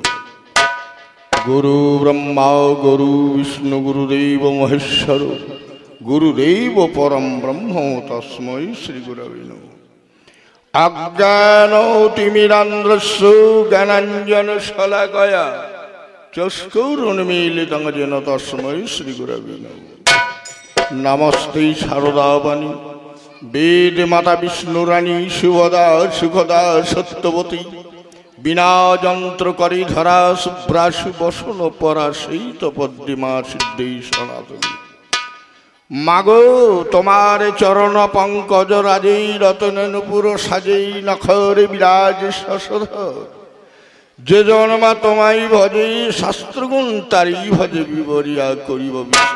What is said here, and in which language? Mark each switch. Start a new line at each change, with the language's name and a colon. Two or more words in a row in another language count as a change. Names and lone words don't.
Sanskrit: গুরু ব্রহ্মা গুরু বিষ্ণু গুরুদেব মহেশ্বর গুরুদেব পরম ব্রহ্ম তস্मै শ্রীগুরবে নমঃ। অজ্ঞানতিমিরান্ধ্রস্য জ্ঞানাঞ্জনশলাকয়া চক্ষুरुन्मीलितं येन तस्मै श्रीगुरवे नमः।
Bangla: নমস্তে শারদাবাণী বেদ মাতা বিষ্ণুরানী শুভদা সুখদা সত্যবতী বিনা যন্ত্র করে ধরা শুভ্রাসু বসন পরাশৈত পদ্মা সিদ্ধি সনাতনী মাগো তোমার চরণ পঙ্কজ রাজেই রতন নুপুর সাজেই নখরে বিরাজ শশধর যে জন্মা তোমায় ভজে শাস্ত্রগুণ তারই ভজে বিবরিয়া করিব বিস্তার।